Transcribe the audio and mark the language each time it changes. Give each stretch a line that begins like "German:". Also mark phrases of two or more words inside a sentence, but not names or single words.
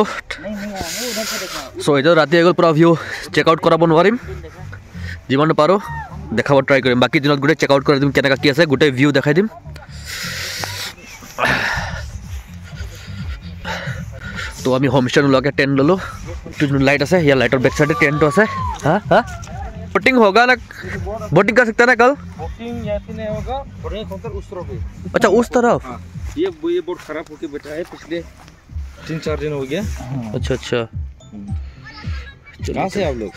Assamese: সো এটা ৰাতি আগৰ পৰা ভিউ চেক আউট কৰাব নোৱাৰিম, যিমান পাৰো দেখাব ট্ৰাই কৰিম। বাকি দিনত গোটেই চেক আউট কৰি দিম কেনেকা কি আছে, গোটেই ভিউ দেখাই দিম। তো আমি হোম স্টে নোলোৱাকৈ টেণ্ট ল'লোঁ। लाइट আছে ইয়াৰ लाइटर
English: back side tent
Assamese: আছে।
Hindi: हाँ हाँ बोटिंग होगा ना, बोटिंग कर सकते हैं ना कल? बोटिंग यहाँ नहीं होगा, उस तरफ। अच्छा उस तरफ। ये बोट खराब होके बैठा है पिछले 3-4 दिन हो गया। अच्छा अच्छा कहाँ से आप लोग?